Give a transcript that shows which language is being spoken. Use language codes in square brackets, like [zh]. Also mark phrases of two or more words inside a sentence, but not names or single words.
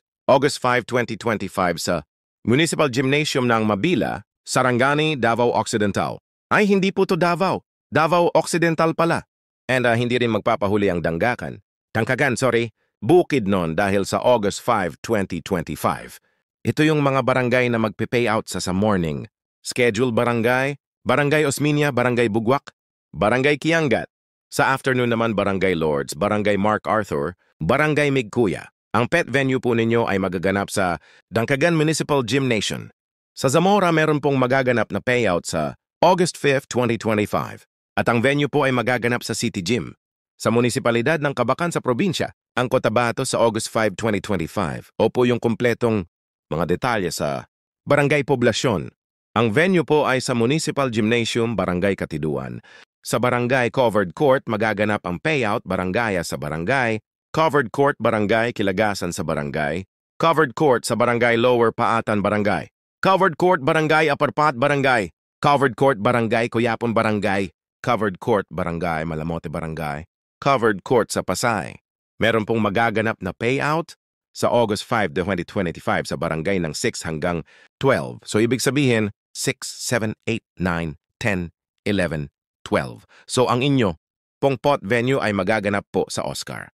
[tl] August 5, 2025 sa Municipal Gymnasium ng Mabila, Sarangani, Davao Occidental. Ay, hindi po to Davao. Davao Occidental pala. And hindi rin magpapahuli ang Tangkagan, Bukidnon dahil sa August 5, 2025. Ito yung mga barangay na magpe-payout sa morning. Schedule Barangay, Barangay Osminia, Barangay Bugwak, Barangay Kiangat. Sa afternoon naman Barangay Lourdes, Barangay Mark Arthur, Barangay Migkuya. Ang pet venue po ninyo ay magaganap sa Tangkagan Municipal Gymnasium. Sa Zamora meron pong magaganap na payout sa August 5, 2025. At ang venue po ay magaganap sa City Gym. Sa munisipalidad ng Kabakan sa probinsya, ang Cotabato sa August 5, 2025. Opo yung kumpletong mga detalye sa Barangay Poblasyon. Ang venue po ay sa Municipal Gymnasium, Barangay Katiduan. Sa Barangay Covered Court, magaganap ang payout, Barangaya sa Barangay, Covered Court, Barangay Kilagasan sa Barangay, Covered Court sa Barangay Lower Paatan, Barangay, Covered Court, Barangay Aparpat, Barangay, Covered Court, Barangay Kuyapon, Barangay, Covered Court, Barangay Malamote, Barangay, Covered Court sa Pasay. Meron pong magaganap na payout sa August 5, 2025 sa barangay ng 6 hanggang 12. So ibig sabihin, 6, 7, 8, 9, 10, 11, 12. So ang inyo pong pot venue ay magaganap po sa Oscar.